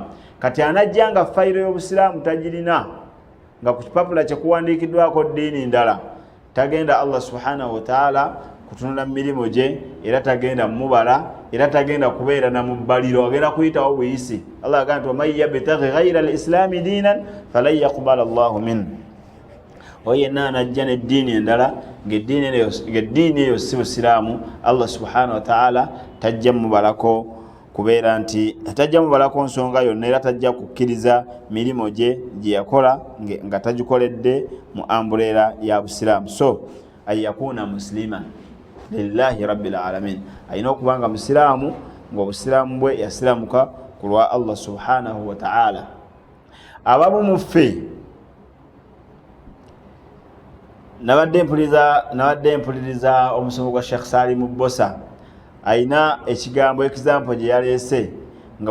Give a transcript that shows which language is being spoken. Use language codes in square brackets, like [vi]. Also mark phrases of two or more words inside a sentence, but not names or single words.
[lg] Kati anajjanga fayiro y'obusiraamu tagirina, nga ku kipapula kyekuwandiikiddwako ddiini ndala, tagenda [ar] الله سبحانه وتعالى [lg] kutunula mirimu gye, era tagenda mubala, era tagenda kubeera na mubbaliro, agenda kuyitawo buyisi. [ar] Allah [lg] agamba nti [ar] ومن يبتغ غير الإسلام دينا فلن يقبل الله منه. [lg] Oyo yenna anajja n'eddiini endala ng'eddiini eyo si busiraamu, [ar] الله سبحانه وتعالى [lg] tajja mubalako kubeera nti tajja mubalako nsonga yonna, era tajja kukkiriza mirimu gye gye yakola nga tagikoledde mu ambuleera ya busiraamu. [ar] So يكون مسلما لله رب العالمين, [lg] alina okubanga musiraamu ng'obusiraamu bwe yasiramuka ku lwa [ar] الله سبحانه وتعالى. [lg] Abamu muffe nabadde mpuliriza omusomo gwa Sheikh Salim Bosa aina ekigambo ekizampo gye yaleese nga